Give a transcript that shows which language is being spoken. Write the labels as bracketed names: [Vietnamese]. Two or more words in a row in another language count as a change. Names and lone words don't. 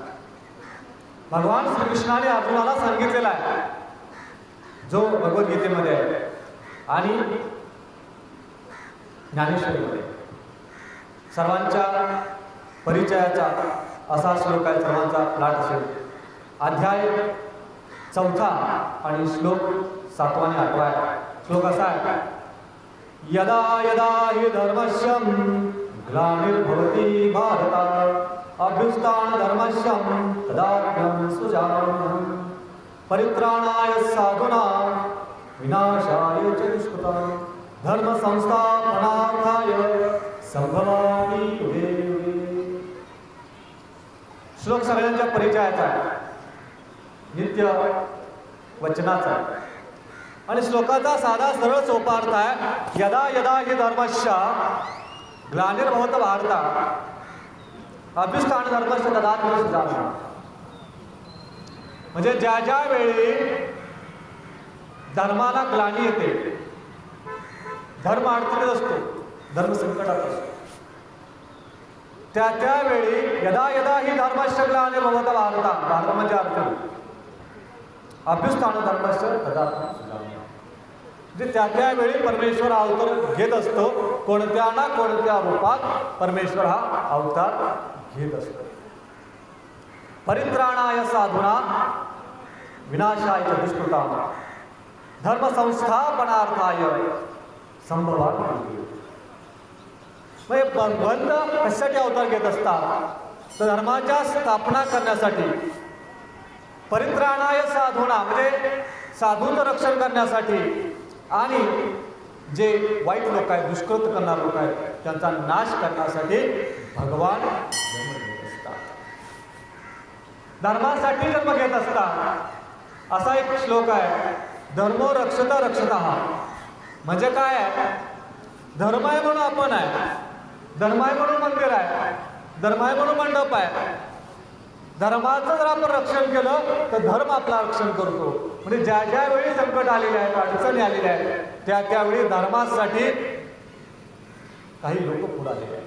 [Marathi] भगवान श्रीकृष्णाने अर्जुनाला सांगितलेला आहे जो भगवद्गीतेमध्ये आहे आणि ज्ञानेश्वरीमध्ये सर्वांच्या परिचयाचा असा श्लोक आहे. सर्वांचा लाट असेल. अध्याय 4 आणि श्लोक 7 आणि 8 आहे. श्लोक असा आहे. [Sanskrit] यदा यदा हि धर्मस्य ग्लानिर्भवति भारत अभ्युत्थान धर्मस्य तदात्म्यं सृजाम्यहम् परित्राणाय साधूनां विनाशाय च दुष्कृतां धर्म संस्थापनार्थाय संभवामि युगे युगे. [Marathi] श्लोक सगळ्यांच्या परिचयाचा आहे. नित्य वचनाचा आहे आणि श्लोकाचा साधा सरळ सोपा अर्थ आहे. [Sanskrit] यदा यदा हि धर्मस्य ग्लानिर्भवत भारत अभ्युत्थान धर्मस्य तदात्म्यं सृजाम्यहम्. [Marathi] म्हणजे ज्या ज्या वेळी धर्माला ग्लानी येते, धर्म अडचणीत असतो, धर्म संकटात असतो, त्या त्यावेळी [Sanskrit] यदा यदा ही धर्मस्य ग्लानिर्भवत भारत, [Marathi] भारत म्हणजे अडचण, [Sanskrit] अभ्युत्थान धर्मस्य तदात्म्यं सृजाम्यहम्. [Marathi] म्हणजे त्या त्यावेळी परमेश्वर अवतार घेत असतो. कोणत्या ना कोणत्या रूपात परमेश्वर हा अवतार घेत असतो. [Sanskrit] परित्राणाय साधूना विनाशाय च दुष्कृतां धर्म संस्थापनार्थाय संभवामि युगे. [Marathi] म्हणजे भगवंत कशासाठी अवतार घेत असतात तर धर्माच्या स्थापना करण्यासाठी. [Sanskrit] परित्राणाय साधूना [Marathi] म्हणजे साधूंचं रक्षण करण्यासाठी आणि जे वाईट लोक आहेत, दुष्कृत करणारे लोक आहेत त्यांचा नाश करण्यासाठी भगवान जन्म घेत असतात, धर्मासाठी जन्म घेत असतात. असा एक श्लोक आहे. [Sanskrit] धर्मो रक्षता रक्षतः. [Marathi] म्हणजे काय आहे? धर्म आहे म्हणून आपण आहे, धर्म आहे म्हणून मंदिर आहे, धर्म आहे म्हणून मंडप आहे. धर्माचं जर आपण रक्षण केलं तर धर्म आपला रक्षण करतो. म्हणजे ज्या ज्या वेळी संकट आलेले आहेत, अडचणी आलेल्या आहेत, त्या त्यावेळी धर्मासाठी काही लोक पुढे आलेले आहेत.